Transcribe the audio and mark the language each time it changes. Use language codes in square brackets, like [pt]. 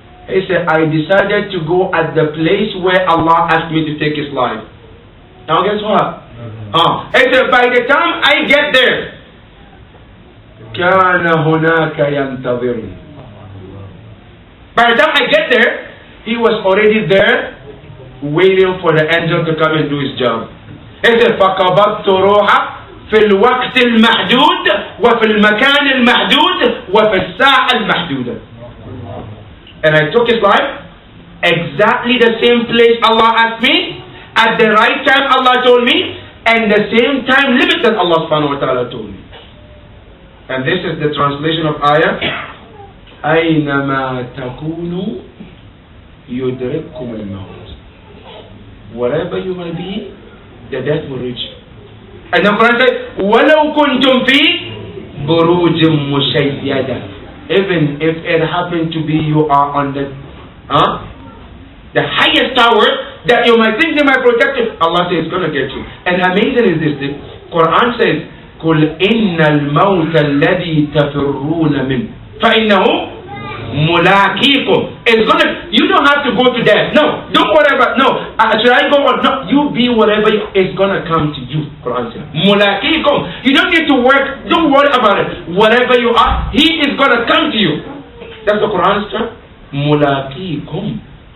[en] He said, I decided to go at the place where Allah asked me to take his life. Now guess what? He said, by the time I get there, [ar] كان هناك ينتظرني. [en] By the time I get there, he was already there waiting for the angel to come and do his job. [ar] إذ فقبضت روحه في الوقت المحدود وفي المكان المحدود وفي الساعة المحدودة. [en] And I took his life exactly the same place Allah asked me, at the right time Allah told me, and the same time limit that Allah subhanahu wa ta'ala told me. And this is the translation of ayah, [ar] أينما تكونوا يدرككم الموت. [en] Wherever you may be, the death will reach you. And the Quran says, [ar] وَلَوْ كُنْتُمْ فِي بُرُوجٍ مُشَيَّدَةٍ. [en] Even if it happened to be you are on the highest tower that you might think they might protect you, Allah says it's going to get you. And amazing is this, the Quran says, [ar] قُلْ إِنَّ الْمَوْتَ الَّذِي تَفِرُّونَ مِنْهُ فَإِنَّهُ مُلَاقِيكُمْ. [en] It's going to, you don't have to go to death. No, don't worry about, no. Should I go on? No, you be whatever is going to come to you. Quran says, مُلَاقِيكُمْ. You don't need to work, don't worry about it. Whatever you are, He is going to come to you. That's the Quran's term. مُلَاقِيكُمْ.